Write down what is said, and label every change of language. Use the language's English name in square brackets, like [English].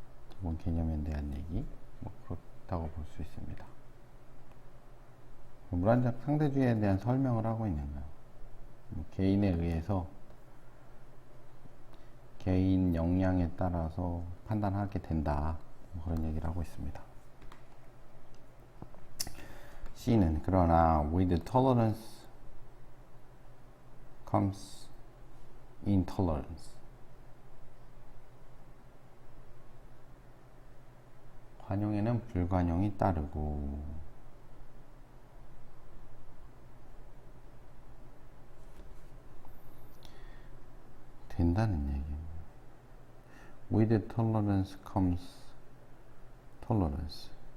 [Korean] 기본 개념에 대한 얘기. 뭐 그렇다고 볼 수 있습니다. 문화적 상대주의에 대한 설명을 하고 있는 거예요. 개인에 의해서 개인 역량에 따라서 판단하게 된다. 그런 얘기를 하고 있습니다. [English] C는 그러나 with tolerance comes intolerance. [Korean] 관용에는 불관용이 따르고 된다는 얘기입니다. [English] With tolerance comes tolerance.